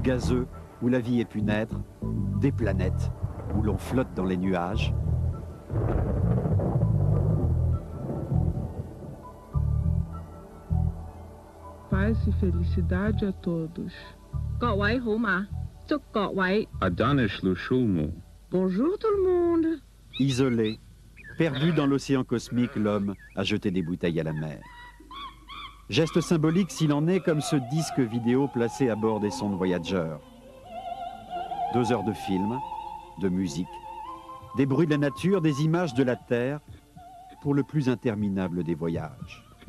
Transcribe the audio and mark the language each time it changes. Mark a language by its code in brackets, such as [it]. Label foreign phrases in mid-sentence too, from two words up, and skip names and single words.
[fr] gazeux où la vie ait pu naître, des planètes où l'on flotte dans les nuages? [pt] Paz e felicidade a todos. [yue] 各位好嘛，祝各位 Adanish Lushulmu. [fr] Bonjour tout le monde. Isolé, perdu dans l'océan cosmique, l'homme a jeté des bouteilles à la mer. Geste symbolique s'il en est, comme ce disque vidéo placé à bord des sondes Voyager. 2 heures de film, de musique, des bruits de la nature, des images de la Terre, pour le plus interminable des voyages.